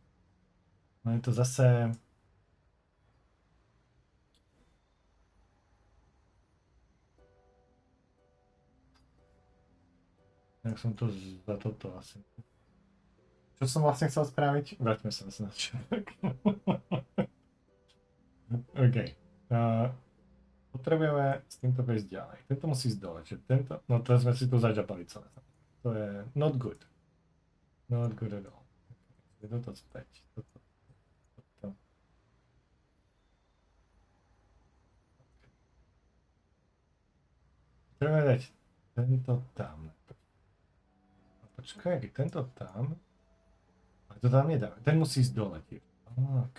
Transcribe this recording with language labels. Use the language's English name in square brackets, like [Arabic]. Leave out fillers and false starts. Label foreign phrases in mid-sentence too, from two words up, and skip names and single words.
[Slovak] No je to zase... Jak som to za toto asi... Čo som vlastne chcel spraviť? Vráťme sa na začiatok. OK. Potrebujeme s týmto prejsť ďalej. Tento musí ísť dole. Čiže tento... No to sme si tu zažapali celé. To je [English] not good. Not good at all. [Slovak] Je toto späť. Toto. Potrebujeme dať tento tam. Počkaj, tento tam... To tam nedáme. Ten musí ísť dole tiež. OK.